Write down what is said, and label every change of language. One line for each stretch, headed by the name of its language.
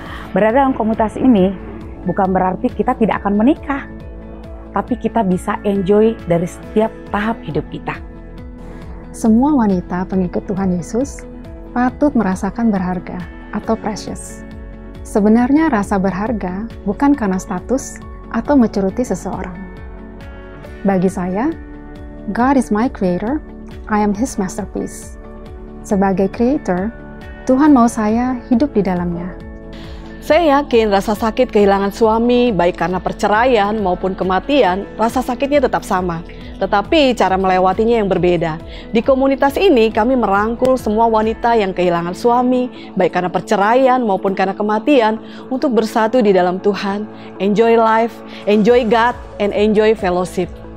Indonesian: Berada dalam komunitas ini bukan berarti kita tidak akan menikah, tapi kita bisa enjoy dari setiap tahap hidup kita. Semua wanita pengikut Tuhan Yesus patut merasakan berharga atau precious. Sebenarnya rasa berharga bukan karena status atau mencuruti seseorang. Bagi saya,
English: God is my creator, I am His masterpiece.
Indonesian: Sebagai creator, Tuhan mau saya hidup di dalamnya. Saya yakin rasa sakit kehilangan suami, baik karena perceraian maupun kematian, rasa sakitnya tetap sama. Tetapi cara melewatinya yang berbeda. Di komunitas ini kami merangkul semua wanita yang kehilangan suami, baik karena perceraian maupun karena kematian, untuk bersatu di dalam Tuhan,
English: enjoy life, enjoy God, and enjoy fellowship.